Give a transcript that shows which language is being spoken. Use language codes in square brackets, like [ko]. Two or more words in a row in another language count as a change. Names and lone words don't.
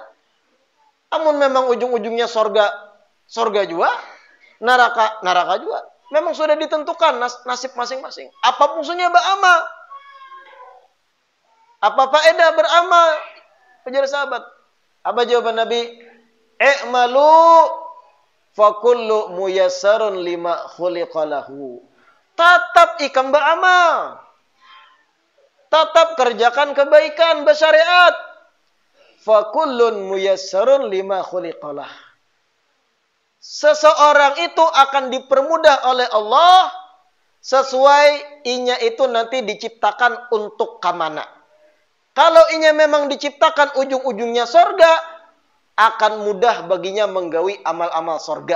[bjn] Amun memang ujung-ujungnya surga, surga juga. Neraka, neraka juga. Memang sudah ditentukan nasib masing-masing. Apa fungsinya beramal? Apa faedah beramal? Ujar sahabat. Apa jawaban Nabi? [ar] I'malu fa kullu muyassarun lima khuliqalahu. [bjn] Tetap ikam beramal. Tetap kerjakan kebaikan bersyariat. [ar] Fa kullun muyassarun lima khuliqalah. [bjn] Seseorang itu akan dipermudah oleh Allah sesuai inya itu nanti diciptakan untuk kamana. Kalau inya memang diciptakan ujung-ujungnya sorga, akan mudah baginya menggawi amal-amal sorga.